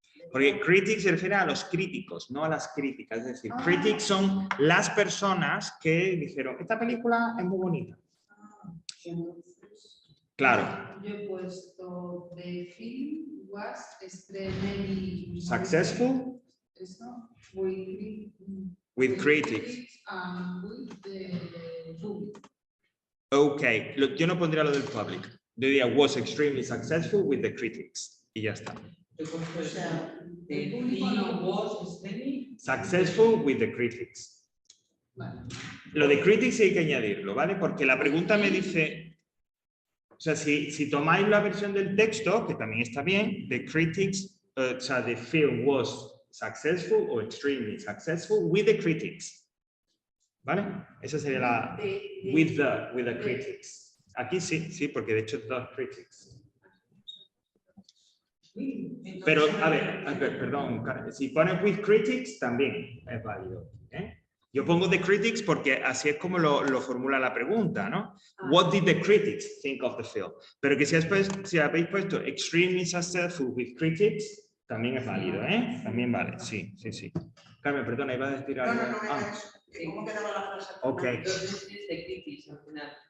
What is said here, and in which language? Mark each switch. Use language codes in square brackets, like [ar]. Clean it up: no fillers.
[es] Porque critics se refiere a los críticos, no a las críticas. Es decir, critics son las personas que dijeron, esta película es muy bonita. Claro. Yo he puesto [en] the film was extremely Successful [es] Eso, [en] with critics. And with the public. [es] Ok, yo no pondría lo del public. Yo diría [en] was extremely successful with the critics. [es] Y ya está. O sea, El público no. [en] was extremely Successful with the critics. [es] Vale. Lo de critics hay que añadirlo, ¿vale? Porque la pregunta me dice, o sea, si tomáis la versión del texto, que también está bien, the critics, o sea, [en] the film was successful or extremely successful with the critics. [es] ¿Vale? Esa sería la [en] with the critics. [es] Aquí sí, porque de hecho the critics. Pero, a ver, perdón, si pones [en] with critics [es] también es válido. ¿Eh? Yo pongo the critics porque así es como lo formula la pregunta, ¿no? [en] What did the critics think of the film? [es] Pero que si habéis puesto [en] extremely successful with critics, [es] también es válido, ¿eh? También vale, sí. Carmen, perdona, iba a decir algo. No, era eso. ¿Cómo quedaba la frase? Ok. Entonces es de critics al final.